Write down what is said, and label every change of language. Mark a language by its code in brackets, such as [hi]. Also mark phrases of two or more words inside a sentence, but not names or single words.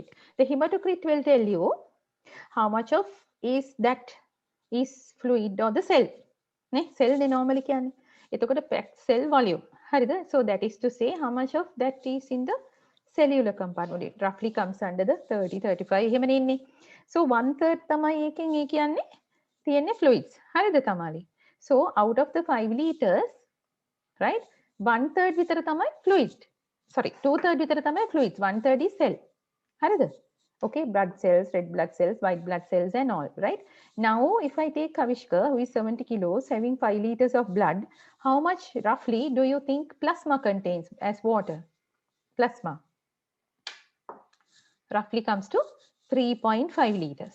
[en] The hematocrit will tell you how much of is that is fluid or the cell. Cell they normally can. එතකොට packed cell volume. හරිද? So that is to say how much of that is in the cellular compartment. It roughly comes under the [si] 30-35 එහෙමනේ ඉන්නේ. So 1/3 තමයි එකෙන් ඒ කියන්නේ තියෙන්නේ fluids. හරිද තමලි? [en] So out of the 5 liters, right? [si] 1/3 විතර තමයි fluid. Sorry, 2/3 විතර තමයි fluids. 1/3 [en] is cell. [si] හරිද? [en] Okay, blood cells, red blood cells, white blood cells and all, right? Now, if I take Kavishka, who is 70 kilos, having 5 liters of blood, how much roughly do you think plasma contains as water? Plasma. Roughly comes to 3.5 liters.